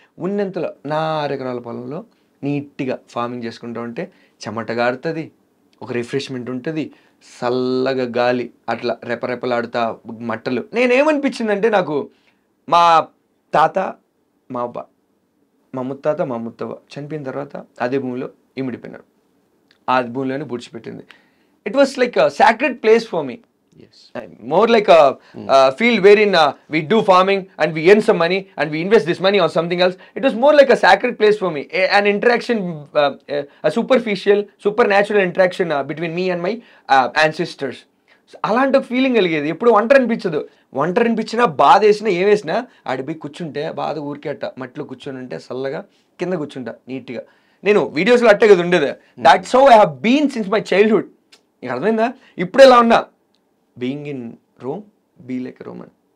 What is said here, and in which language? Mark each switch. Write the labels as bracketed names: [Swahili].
[Telugu] ఉన్నంతలో నా 6 ఎకరాల పొలంలో నీట్గా ఫార్మింగ్ చేసుకుంటూ ఉంటే చెమట గారుతుంది, ఒక రిఫ్రెష్మెంట్ ఉంటుంది, చల్లగా గాలి అట్లా రెపరెపలాడుతా మట్టలు. నేనేమనిపించిందంటే నాకు మా తాత, మా ముత్తాత, మా ముత్తవ్వ చనిపోయిన తర్వాత అదే భూమిలో ఇమిడిపోయినారు. ఆ భూమిలోనే పూడ్చిపెట్టింది. [English] It was like a sacred place for me. Yes. More like a field wherein we do farming and we earn some money and we invest this money on something else. It was more like a sacred place for me. An interaction, a superficial, supernatural interaction between me and my ancestors. [Telugu] అలాంటి ఒక feeling కలిగేది. ఎప్పుడు ఒంటరి అనిపించినా బాధ వేసినా ఏం వేసినా ఆడిపోయి కూర్చుంటే బాధ ఊరికే అట్ట మట్టిలో కూర్చొని ఉంటే చల్లగా కింద కూర్చుంటా నీట్గా. నేను వీడియోస్లో అట్టే కదా ఉండేది. [English] That's how I have been since my childhood. [Telugu] నీకు అర్థమైందా? ఇప్పుడు ఎలా ఉన్నా [English] Being in Rome be like Roman.